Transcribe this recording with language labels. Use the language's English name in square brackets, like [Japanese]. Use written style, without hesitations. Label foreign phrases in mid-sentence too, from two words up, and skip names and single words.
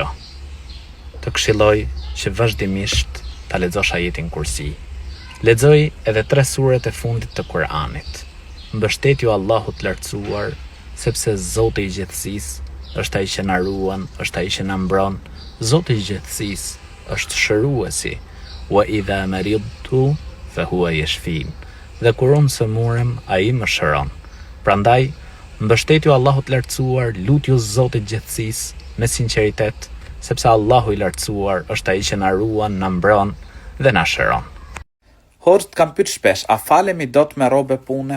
[Albanian] Të këshilloj që vazhdimisht ta lexosh ajetin Kursi. Lexoj edhe 3 suret e fundit të Kur'anit. Mbështetju Allahut lartësuar, sepse Zoti i gjithësisë është ai që na ruan, është ai që na mbron. Zoti i gjithësisë është shëruesi. [Arabic] وإذا مرضت فهو يشفين. [Albanian] Dhe kur unë sëmurem, ai më shëron. Prandaj, mbështetju Allahut lartësuar, lutju Zotit gjithësisë me sinqeritet, sepse Allahu i lartësuar është ai që na ruan, na mbron dhe na shëron. Hoxhët kam pyet shpesh, a falemi dot me robe pune?